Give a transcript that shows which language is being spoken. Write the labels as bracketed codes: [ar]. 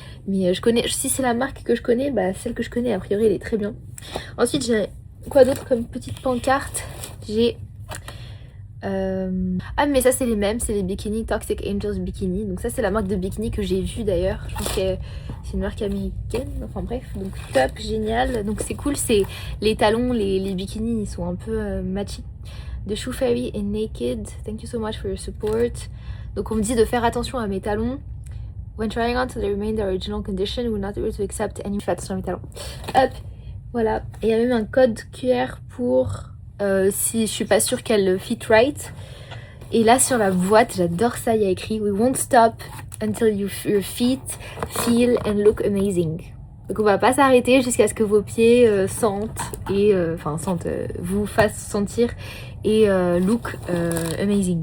[fr] Mais je connais, si c'est la marque que je connais, bah celle que je connais, a priori, elle est très bien. Ensuite, j'ai quoi d'autre comme petite pancarte? J'ai Ah mais ça c'est les mêmes, c'est les bikinis Toxic Angels Bikini. Donc ça c'est la marque de bikini que j'ai vue d'ailleurs. Je pense que c'est une marque américaine. Enfin bref, donc top, génial. Donc c'est cool, c'est les talons, les bikinis ils sont un peu matchy. [en] The Shoe Fairy et Naked, thank you so much for your support. [fr] Donc on me dit de faire attention à mes talons. [en] When trying on to remain the original condition, we're not able to accept any. [fr] Fais attention à mes talons. Hop, voilà. Et il y a même un code QR pour si je suis pas sûre qu'elle [en] fit right. [fr] Et là sur la boîte, j'adore ça, il y a écrit [en] We won't stop until your feet feel and look amazing. [fr] Donc on va pas s'arrêter jusqu'à ce que vos pieds sentent et vous fassent sentir et [en] look amazing.